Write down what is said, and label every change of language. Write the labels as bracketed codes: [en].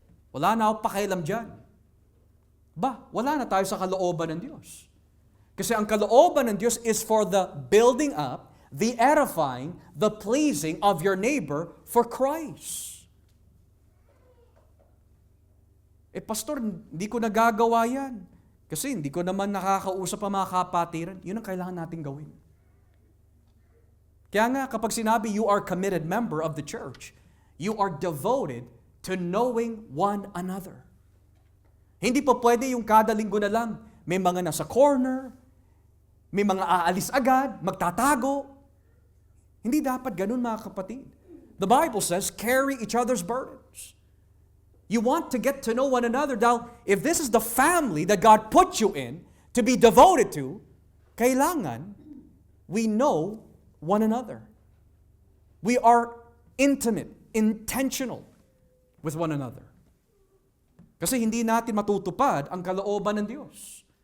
[tl] Wala na ako pakialam dyan. Wala na tayo sa kalooban ng Diyos. Kasi ang kalooban ng Diyos [en] is for the building up, the edifying, the pleasing of your neighbor for Christ. [tl] Pastor, hindi ko nagagawa yan. Kasi hindi ko naman nakakausap ang mga kapatiran. Yun ang kailangan natin gawin. Kaya nga, kapag sinabi [en] you are committed member of the church, you are devoted to knowing one another. [tl] Hindi pa pwede yung kada linggo na lang, may mga nasa corner, may mga aalis agad, magtatago. Hindi dapat ganun, mga kapatid. [en] The Bible says, carry each other's burdens. You want to get to know one another. Now, if this is the family that God put you in to be devoted to, [tl] kailangan [en] we know one another. We are intimate, intentional with one another. [tl] Kasi hindi natin matutupad ang kalooban ng Diyos.